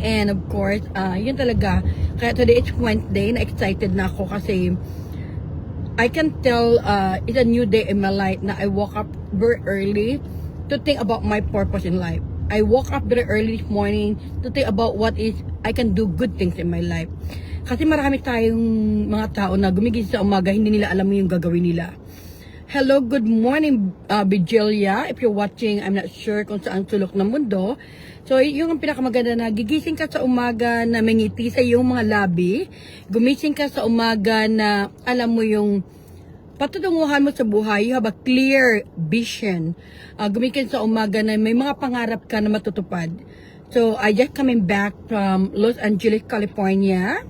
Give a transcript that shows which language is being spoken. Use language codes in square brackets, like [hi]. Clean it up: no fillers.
[en] And of course, yun talaga. Kaya today it's Wednesday, [tl] na excited na ako kasi [en] I can tell it's a new day in my life, na I woke up very early to think about my purpose in life. I woke up very early this morning to think about what is I can do good things in my life. [tl] Kasi marami tayong mga tao na gumigising sa umaga, hindi nila alam yung gagawin nila. [en] Hello, good morning, Vigilia. If you're watching, I'm not sure [tl] kung saan sulok ng mundo. So, yung pinakamaganda na gigising ka sa umaga na may ngiti sa iyong mga labi. Gumising ka sa umaga na alam mo yung patutunguhan mo sa buhay. [en] You have a clear vision. [tl] Gumising sa umaga na may mga pangarap ka na matutupad. [en] So, I just coming back from Los Angeles, California.